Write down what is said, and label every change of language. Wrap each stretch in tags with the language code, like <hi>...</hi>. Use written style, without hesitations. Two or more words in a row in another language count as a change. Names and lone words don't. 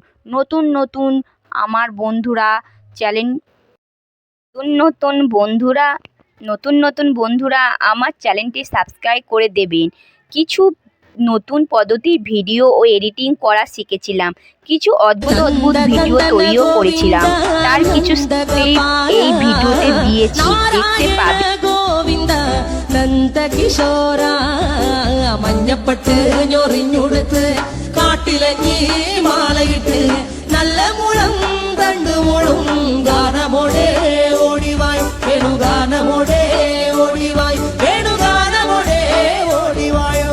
<bn>নতুন আমার বন্ধুরা নতুন বন্ধুরা আমার চ্যানেলটি সাবস্ক্রাইব করে দেবেন। কিছু নতুন পদ্ধতির ভিডিও ও এডিটিং করা শিখেছিলাম, কিছু অদ্ভুত ভিডিও তৈরিও করেছিলাম, তার কিছু ক্লিপ এই ভিডিওতে দিয়েছি, দেখতে পাবেন।</bn> <ml>ഗോവിന്ദ നന്ദകിശോര മഞ്ഞപ്പട്ട് ഞൊറിഞ്ഞുടുത്ത് കാട്ടിലഞ്ഞി മാലയിട്ട് നല്ല മുളം തണ്ട് മുളും ഗാനമോടെ ഓടിവായ് വേണുഗാനമോടെ ഓടിവായ് വേണുഗാനമോടെ ഓടിവായോ.</ml>